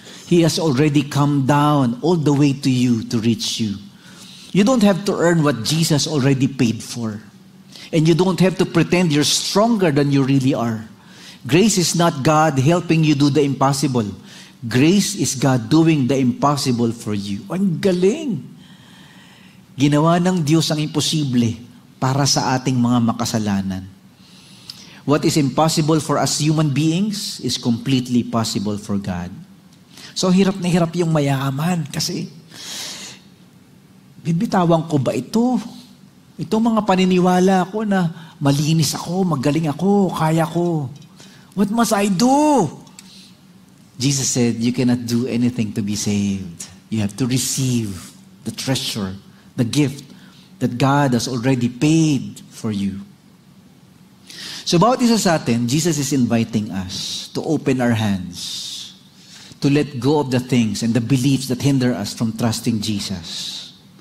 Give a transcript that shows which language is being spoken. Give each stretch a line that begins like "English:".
English: He has already come down all the way to you to reach you. You don't have to earn what Jesus already paid for. And you don't have to pretend you're stronger than you really are. Grace is not God helping you do the impossible. Grace is God doing the impossible for you.
Filipino: Ang galing! Ginawa ng Diyos ang imposible para sa ating mga makasalanan.
English: What is impossible for us human beings is completely possible for God.
Filipino: So hirap na hirap yung mayaman kasi bibitawan ko ba ito? Itong mga paniniwala ko na malinis ako, magaling ako, kaya ko.
English: What must I do? Jesus said, you cannot do anything to be saved. You have to receive the treasure, the gift that God has already paid for you.
Filipino: So bawat isa sa atin,
English: Jesus is inviting us to open our hands, to let go of the things and the beliefs that hinder us from trusting Jesus.